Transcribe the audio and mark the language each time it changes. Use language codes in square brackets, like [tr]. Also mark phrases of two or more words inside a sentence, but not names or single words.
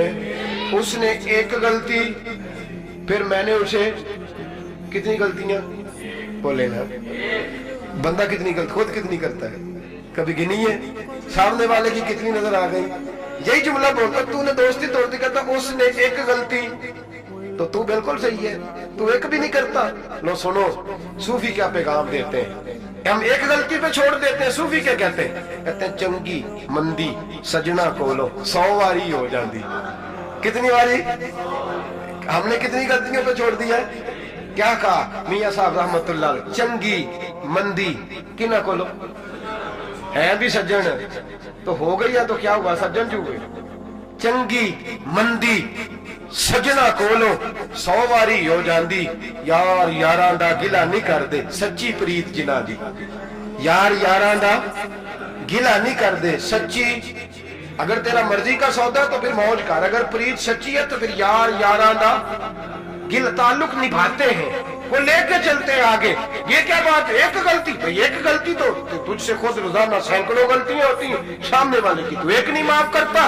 [ur] اس نے ایک غلطی، پھر میں نے اسے کتنی غلطیاں بولے نا، بندہ کتنی غلط خود کتنی کرتا ہے، کبھی گنی ہے سامنے والے کی کتنی نظر آ گئی؟ یہی جملہ بولتا تو نے دوستی توڑ دی، کہتا اس نے ایک غلطی، تو بالکل صحیح ہے، تو ایک بھی نہیں کرتا۔ لو سنو صوفی کیا پیغام دیتے ہیں، ہم ایک غلطی پہ چھوڑ دیتے ہیں، صوفی کیا کہتے ہیں؟ [pa] کہتے ہیں چنگی مندی سجنا کولو 100 واری ہو جاندی۔ [ur] کتنی واری؟ ہم نے کتنی غلطیوں پہ چھوڑ دیا ہے؟ کیا کہا میاں صاحب [ar] رحمت اللہ علیہ، [pa] چنگی مندی کنہ کولو ہے بھی سجن تو ہو گئی ہے، [ur] تو کیا ہوا سجن جو ہوئے، [pa] چنگی مندی سجنا کولو 100 واری ہو جاندی، یار یاراں دا گلا نہیں کر دے، سچی پریت جنہ دی، یار یاراں دا گلا نہیں کر دے. [ur] سچی اگر تیرا مرضی کا سودا تو پھر موج کر، اگر پریت سچی ہے تو پھر [pa] یار یارا دا گل [ur] تعلق نبھاتے ہیں، وہ لے کے چلتے ہیں آگے. یہ کیا بات ہے، ایک غلطی بھائی، ایک غلطی تو تجھ سے خود روزانہ سینکڑوں غلطیاں ہوتی ہیں، سامنے والے کی تو ایک نہیں معاف کرتا.